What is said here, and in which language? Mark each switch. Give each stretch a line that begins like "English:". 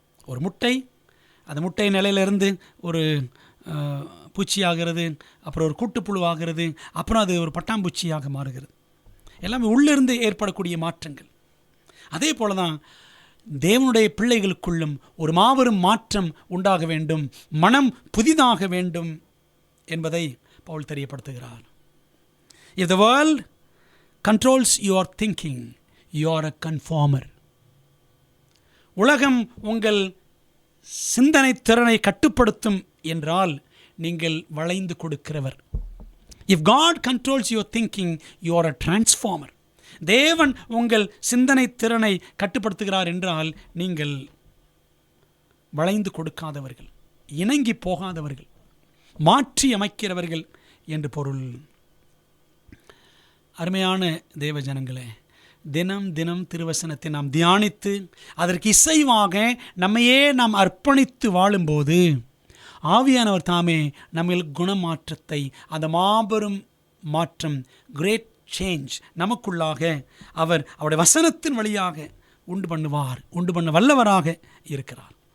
Tamil: ஒரு முட்டை, அந்த முட்டை நிலையிலிருந்து ஒரு பூச்சியாகிறது, அப்புறம் ஒரு கூட்டுப்புழுவாகிறது, அப்புறம் அது ஒரு பட்டாம்பூச்சியாக மாறுகிறது. எல்லாமே உள்ளிருந்து ஏற்படக்கூடிய மாற்றங்கள். அதே போல தான் தேவனுடைய பிள்ளைகளுக்குள்ளும் ஒரு மாபெரும் மாற்றம் உண்டாக வேண்டும், மனம் புதிதாக வேண்டும் என்பதை Pavul தெரியப்படுத்துகிறார்.
English: If the world controls your thinking, you are a conformer.
Tamil: உலகம் உங்கள் சிந்தனை திறனை கட்டுப்படுத்தும் என்றால் நீங்கள் வளைந்து கொடுக்கிறவர்.
English: If God controls your thinking, you are a transformer.
Tamil: தேவன் உங்கள் சிந்தனை திறனை கட்டுப்படுத்துகிறார் என்றால் நீங்கள் வளைந்து கொடுக்காதவர்கள், இணங்கி போகாதவர்கள், மாற்றி அமைக்கிறவர்கள் என்று பொருள். அருமையான தேவ ஜனங்களே, தினம் தினம் திருவசனத்தை நாம் தியானித்து அதற்கு இசைவாக நம்மையே நாம் அர்ப்பணித்து வாழும்போது ஆவியானவர் தாமே நம்ம குணமாற்றத்தை, அந்த மாபெரும் மாற்றம்,
English: great change
Tamil: நமக்குள்ளாக அவர் அவருடைய வசனத்தின் வழியாக உண்டு பண்ண வல்லவராக இருக்கிறார்.